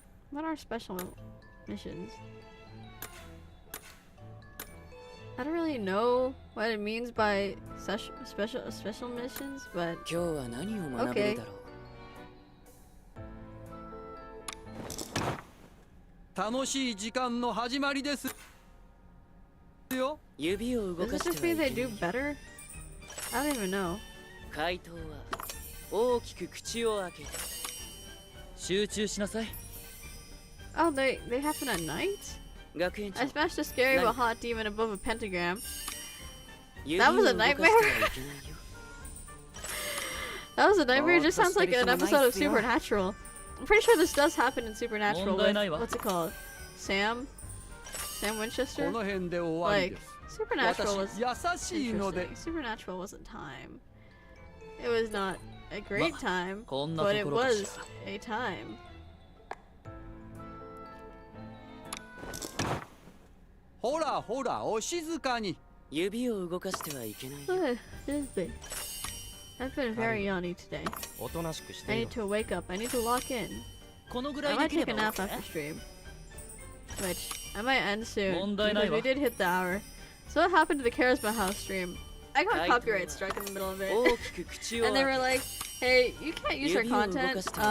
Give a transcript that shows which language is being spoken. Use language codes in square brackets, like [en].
[en] What are special missions? I don't really know what it means by special missions, but okay. [ja] 楽しい時間の始まりですよ。 [en] Does it just mean they do better? I don't even know. [ja] 回答は大きく口を開けて集中しなさい。 [en] Oh, they happen at night? [ja] 学園長 [en] I smashed a scary but hot demon above a pentagram. That was a nightmare? That was a nightmare? It just sounds like an episode of Supernatural. I'm pretty sure this does happen in Supernatural with, what's it called? Sam Winchester? Like, Supernatural was interesting. Supernatural wasn't time. It was not a great time, but it was a time. [ja] ほらほらお静かに。指を動かしてはいけない。 [en] I've been very yawny today. I need to wake up. I need to lock in. I might take a nap after stream. Which, I might end soon, because we did hit the hour. So what happened to the Charisma House stream? I got copyright struck in the middle of it. And they were like, hey, you can't use our content.